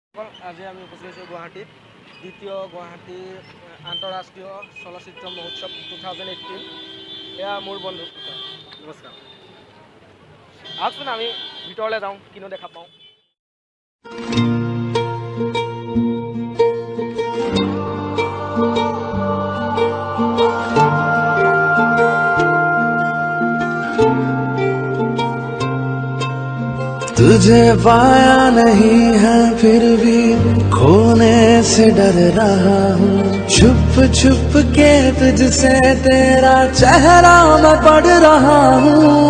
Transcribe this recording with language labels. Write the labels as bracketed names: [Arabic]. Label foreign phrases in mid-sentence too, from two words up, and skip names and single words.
[Assamese] আজি আমি উপস্থিত হৈছোঁ গুৱাহাটীত দ্বিতীয় গুৱাহাটীৰ আন্তঃৰাষ্ট্ৰীয় চলচ্চিত্ৰ মহোৎসৱ 2018। এয়া মোৰ বন্ধু। নমস্কাৰ। আহকচোন আমি ভিতৰলৈ যাওঁ, কিনো দেখা পাওঁ। [Hindi] तुझे पाया नहीं है फिर भी खोने से डर रहा हूँ, छुप छुप के तुझसे तेरा चेहरा मैं पढ़ रहा हूँ।